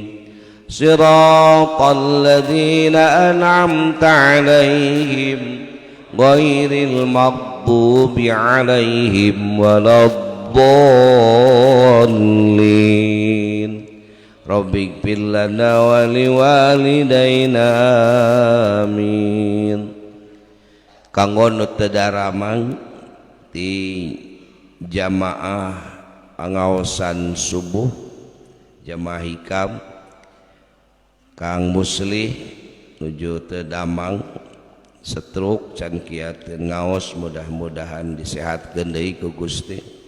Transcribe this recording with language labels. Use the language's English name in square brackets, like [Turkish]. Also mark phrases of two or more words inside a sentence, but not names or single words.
[Arabic] صراط الذين أنعمت عليهم غير المغضوب عليهم ولا الضالين. رب اغفر لنا ولوالدينا آمين. [Sundanese] Kanggo nu teu daramang ti jamaah pangaosan subuh jamaah hikam Kang Muslih nuju teu Damang setruk can kieu teu ngaos mudah-mudahan disehatkeun deui ku Gusti.